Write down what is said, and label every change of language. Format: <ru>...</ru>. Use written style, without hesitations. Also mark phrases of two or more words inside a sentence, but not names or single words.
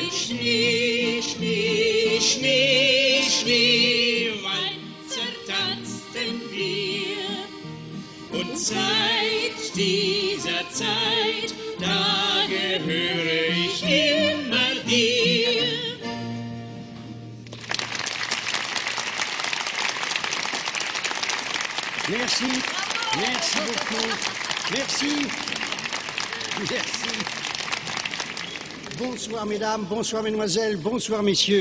<de>Schnee, Schnee, Schnee, Schnee, Walzer tanzten wir. Und seit dieser Zeit, da gehöre ich immer dir.</de> <fr>Merci, merci beaucoup, merci, merci. Bonsoir mesdames, bonsoir mesdemoiselles, bonsoir messieurs.</fr>